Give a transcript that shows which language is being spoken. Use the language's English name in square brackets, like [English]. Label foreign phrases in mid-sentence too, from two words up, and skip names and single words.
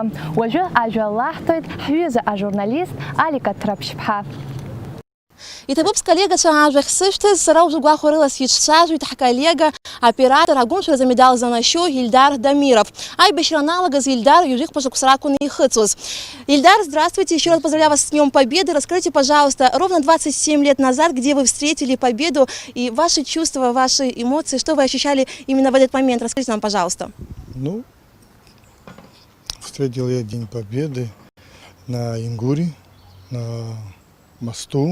[Abkhazian] Уажәы ажәа лаҳҭоит ҳҩыза ажурналист Алика Ҭраԥшь-ԥҳа. Иҭабуп сколлегацәа ажәахь сышәҭыз, сара ужәы гәахәарыла сицәцәажәоит ҳколлега, оператор, агәымшәара замедал занашьо Ильдар Дамиров. Аибашьра аналагаз Ильдар южих шықәса ракәын ихыҵуаз. Ильдар, [Russian] здравствуйте, еще раз поздравляю вас с Днем Победы. Расскажите, пожалуйста, ровно 27 лет назад, где вы встретили победу и ваши чувства, ваши эмоции, что вы ощущали именно в этот момент? Расскажите нам, пожалуйста. Ну, встретил я День Победы на Ингуре, на мосту.